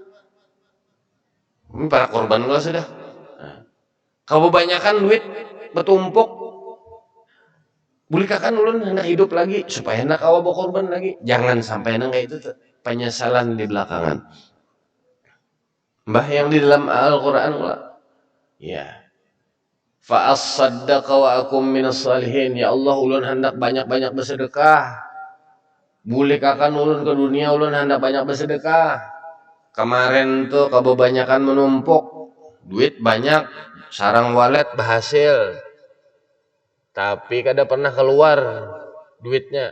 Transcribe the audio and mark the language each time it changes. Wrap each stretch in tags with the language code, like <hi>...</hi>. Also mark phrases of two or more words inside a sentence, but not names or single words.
<bjn>Ini para korban lo sudah. Nah, kalau kebanyakan duit bertumpuk, bolehkahkan ulun hendak hidup lagi supaya hendak awal berkorban lagi. Jangan sampai nang kayak itu penyesalan di belakangan. Mbah yang di dalam Al-Quran lah. Ya.</bjn> <ar>Fa'as-saddaqa wa akum minas salihin.</ar> <bjn>Ya Allah ulun hendak banyak-banyak bersedekah. Bolehkahkan ulun ke dunia ulun hendak banyak bersedekah. Kemarin tuh kebanyakan menumpuk. Duit banyak. Sarang walet berhasil. Tapi kada pernah keluar duitnya.</bjn>